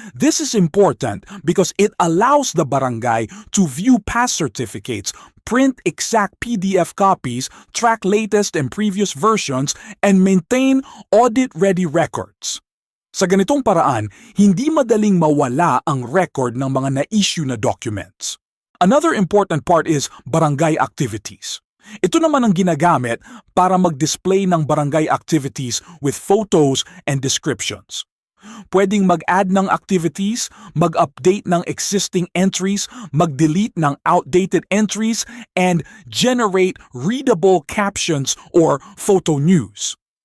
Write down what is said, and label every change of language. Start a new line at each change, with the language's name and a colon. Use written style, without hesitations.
English: This is important because it allows the barangay to view past certificates, print exact PDF copies, track latest and previous versions, and maintain audit-ready records.
Filipino: Sa ganitong paraan, hindi madaling mawala ang record ng mga na-issue na documents.
English: Another important part is barangay activities.
Filipino: Ito naman ang ginagamit para mag-display ng barangay activities
English: with photos and descriptions. Pwedeng mag-add ng activities, mag-update ng existing entries, mag-delete ng outdated entries, and generate readable captions or photo news.